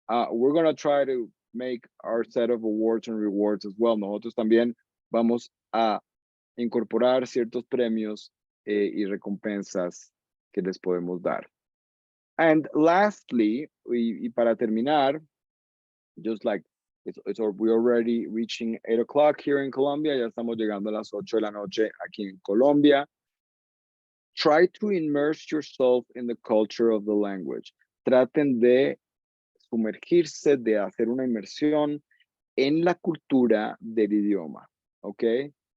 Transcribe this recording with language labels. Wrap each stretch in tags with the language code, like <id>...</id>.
<en>We're going to try to make our set of awards and rewards as well.</en> <es>Nosotros también vamos a incorporar ciertos premios y recompensas que les podemos dar.</es> <en>And lastly,</en> <es>y para terminar,</es> <en>just like we're already reaching 8 o'clock here in Colombia,</en> <es>ya estamos llegando a las 8 de la noche aquí en Colombia.</es> <en>Try to immerse yourself in the culture of the language.</en> <es>Traten de sumergirse, de hacer una inmersión en la cultura del idioma, okay?</es>